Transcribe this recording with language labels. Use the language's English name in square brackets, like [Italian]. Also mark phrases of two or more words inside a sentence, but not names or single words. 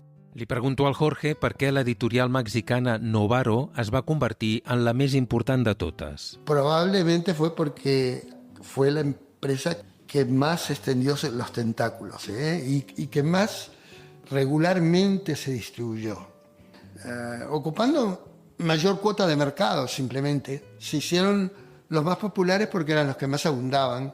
[Catalan] Li pregunto al Jorge per què l'editorial mexicana Novaro es va convertir en la més important de totes. [Spanish] Probablemente fue porque fue la empresa que más extendió los tentáculos, y que más regularmente se distribuyó. Ocupando mayor cuota de mercado, simplemente. Se hicieron los más populares porque eran los que más abundaban.